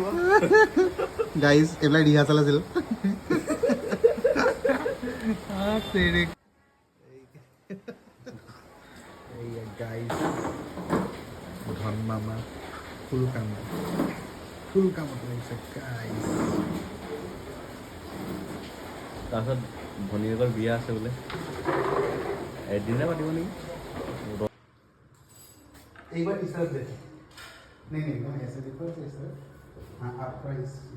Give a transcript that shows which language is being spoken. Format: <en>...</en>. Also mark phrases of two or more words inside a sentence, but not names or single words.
<as>গাইজ এইবিলাক ৰিহাৰ্চেল আছিল। গাইজ ধন মামা ফুল কামত লাগিছে গাইজ। তাৰপিছত ভনীয়েকৰ বিয়া আছে বোলে, এদিনে পাতিব নেকি?</as> <hi>एक बार इस तरफ देखो। नहीं ऐसे देखो, ऐसे हाँ आपका इस</hi>